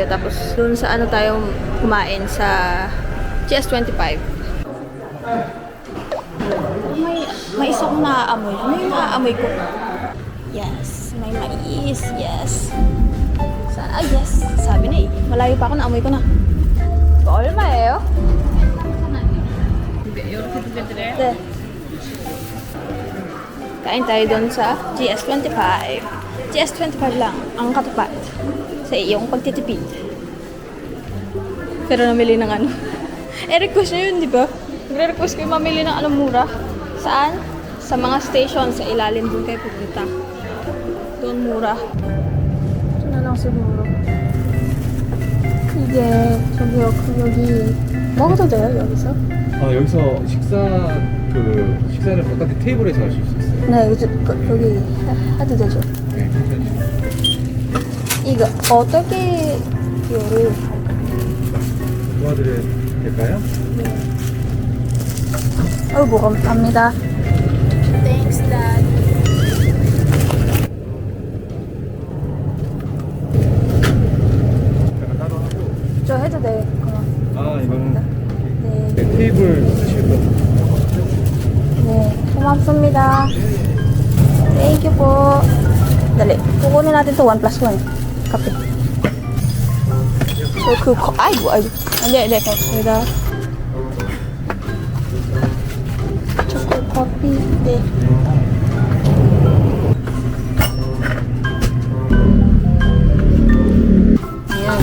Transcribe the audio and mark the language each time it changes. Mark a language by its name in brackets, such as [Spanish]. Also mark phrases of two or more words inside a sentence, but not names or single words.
[Filipino] Tapos dun sa ano tayo kumain sa GS25. May isa kong naaamoy. Ano yung naaamoy ko? Yes. May mais. Yes. Yes. Sabi na eh. Malayo pa ako, naamoy ko na. [Korean] 얼마예요? 네. [Filipino] Kain tayo doon sa GS25. GS25 lang ang katapat sa iyong pagtitipid. Pero namili ng ano. Request nyo yun, di ba? Nagre-request kayo mamili ng ano mura. Saan? Sa mga station sa ilalim doon kayo pupunta. Doon mura. Ito na lang siguro. [Korean] 이게 저기요 여기 먹어도 돼요 여기서? 여기서 식사를 바깥에 테이블에서 하실 수 있어요. 네 여기 해도 되죠? 네, 괜찮죠. 이거 어떻게 요리 도와드려도 될까요? 어이구 감사합니다. [English] Thanks Dad. [Korean] 저 해도 돼. 그럼. 이거는 네. 테이블 쓰실 거. 네, 고맙습니다. [English] Thank you po. [Filipino] Dali, kukunin natin to 1+1. Kape. So, 아이고. Hindi, kapita. [English] Chocolate coffee. 네. [Filipino] Ayan.